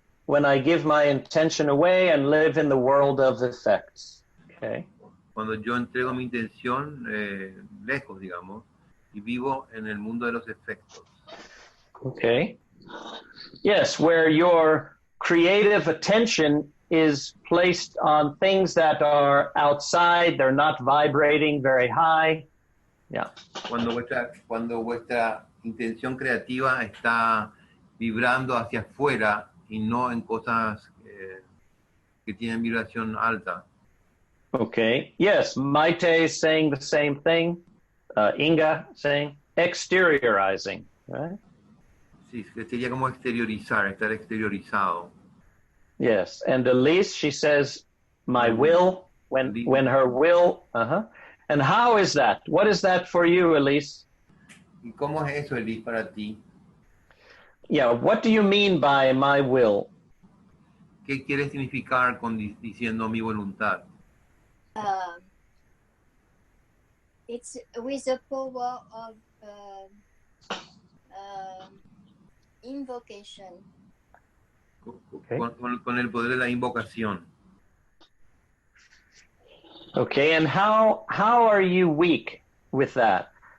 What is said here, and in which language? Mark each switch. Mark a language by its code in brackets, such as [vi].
[en] when I give my intention away and live in the world of effects. Okay. [es] Cuando yo entrego mi intención lejos, digamos, y vivo en el mundo de los efectos. [en] Okay. Yes, where your creative attention is placed on things that are outside, they're not vibrating very high. Yeah. [es] Cuando vuestra intención creativa está vibrando hacia afuera y no en cosas que tienen vibración alta. [en] Okay. Yes, Maite is saying the same thing. Inga saying exteriorizing, right? [es] Sí, sería como exteriorizar, estar exteriorizado. [en] Yes, and Elise, she says, my will, when her will, And how is that? What is that for you, Elise? [es] ¿Y cómo es eso, Elise, para ti? [en] Yeah, what do you mean by my will? [es] ¿Qué quiere significar con diciendo mi voluntad? [en] it's with the power of invocation. Okay. [es] Con el poder de la invocación. [en] Okay, and how are you weak with that?